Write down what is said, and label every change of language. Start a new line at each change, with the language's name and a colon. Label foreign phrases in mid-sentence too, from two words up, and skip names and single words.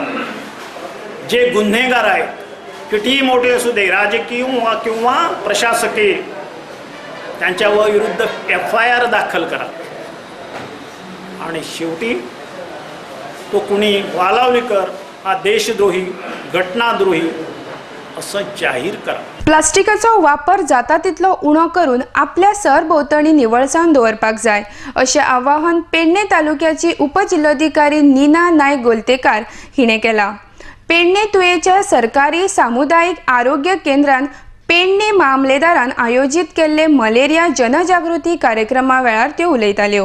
Marathi: जे गुन्हेगार आहेत कितीही मोठे असू दे, राजकीय किंवा प्रशासकीय, त्यांच्यावर विरुद्ध FIR दाखल करा. आणि शेवटी तो कुणी वालावलीकर हा देशद्रोही घटनाद्रोही असं जाहीर करा.
Konkani: प्लास्टिकाचो वापर जाता तितलो उणो करून आपल्या सरभोंवतणी निवळसाण दवरपाक जाय अशें आवाहन पेडणे तालुक्याची उपजिल्लोधिकारी नीना नायक गोलतेकार हिणें केलां. पेडणे तुयेच्या सरकारी सामुदायिक आरोग्य केंद्रान पेडणे मामलेदारान आयोजीत केल्ले मलेरिया जनजागृती कार्यक्रमा वेळार त्यो उलयताल्यो.